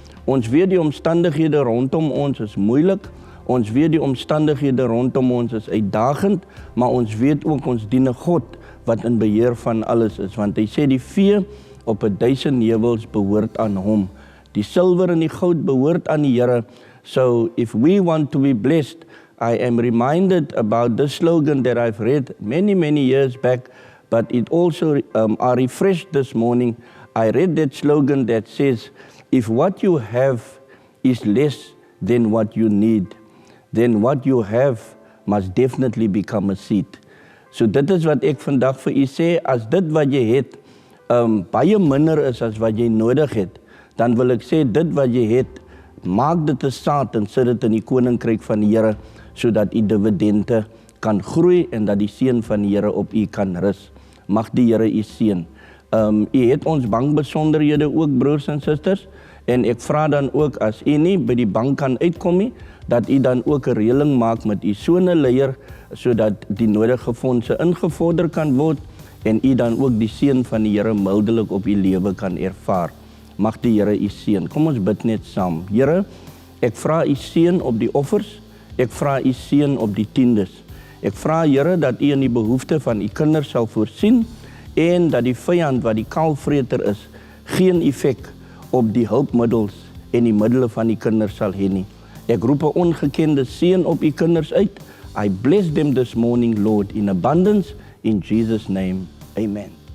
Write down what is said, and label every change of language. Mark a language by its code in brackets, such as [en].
[af] Ons weet die omstandighede rondom ons is moeilik, ons weet die omstandighede rondom ons is uitdagend, maar ons weet ook ons dien 'n God wat in beheer van alles is, want hy sê die vee op 1000 heuwels behoort aan hom. Die silwer en die goud behoort aan die Here. [en] So if we want to be blessed, I am reminded about this slogan that I've read many years back, but it also are refreshed this morning. I read that slogan that says, if what you have is less than what you need, then what you have must definitely become a seed. [af] So dit is wat ek vandag vir u sê, as dit wat jy het baie minder is as wat jy nodig het, dan wil ek sê dit wat jy het, maak dit 'n saad en sit dit in die koninkryk van die Here, sodat u dividende kan groei en dat die seën van die Here op u kan rus. Mag die Here u seën. U het ons bankbesonderhede ook, broers en susters, en ek vra dan ook as u nie by die bank kan uitkom nie, dat u dan ook 'n reëling maak met u soneleier, sodat die nodige fondse ingevorder kan word en u dan ook die seën van die Here mildelik op u lewe kan ervaar. Mag die Here u seën. Kom ons bid net saam. Here, ek vra u seën op die offers, ek vra u seën op die tiendes. Ek vra, Here, dat u in die behoefte van u kinders sal voorsien en dat die vyand wat die kaalvreter is, geen effek op die hulpmiddels en die middele van die kinders sal hê nie. Ek roep 'n ongekende seën op u kinders uit. [en] I bless them this morning, Lord, in abundance, in Jesus' name. Amen.